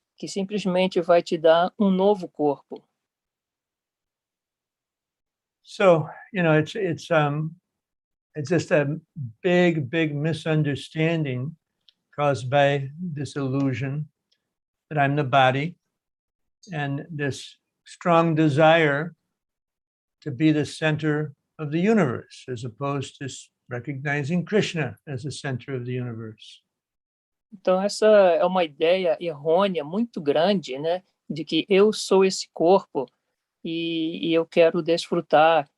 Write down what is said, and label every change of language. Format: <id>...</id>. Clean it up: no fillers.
<pt>que simplesmente vai te dar um novo corpo.</pt> <en>So, it's just a big misunderstanding caused by this illusion that I'm the body and this strong desire to be the center of the universe, as opposed to recognizing Krishna as the center of the universe.</en> <pt>Então, essa é uma ideia errônea muito grande, né? De que eu sou esse corpo e eu quero desfrutar.</pt>